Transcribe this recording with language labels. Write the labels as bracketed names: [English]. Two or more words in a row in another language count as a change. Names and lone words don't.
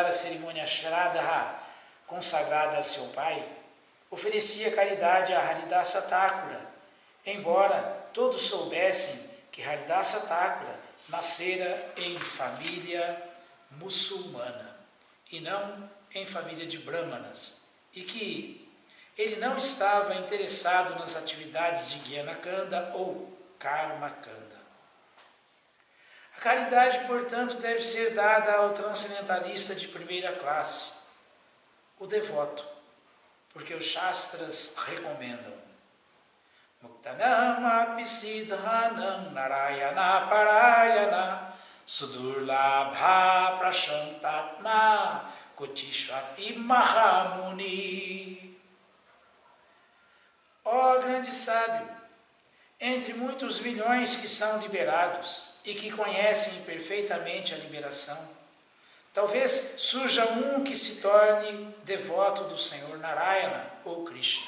[Portuguese] a cerimônia Shraddha consagrada a seu pai, oferecia caridade a Haridasa Thakura, embora todos soubessem que Haridasa Thakura nascera em família muçulmana e não em família de brahmanas, e que ele não estava interessado nas atividades de [Sanskrit] Jnana Kanda [Portuguese] ou [Sanskrit] Karma Kanda. [Portuguese] A caridade, portanto, deve ser dada ao transcendentalista de primeira classe, o devoto, porque os Shastras recomendam [Sanskrit] Muktanam apisidhanam narayana parayana sudurlabha prashantatma kotishvapi mahamuni. [Portuguese] Ó grande sábio, entre muitos milhões que são liberados e que conhecem perfeitamente a liberação, talvez surja um que se torne devoto do Senhor Narayana ou Krishna.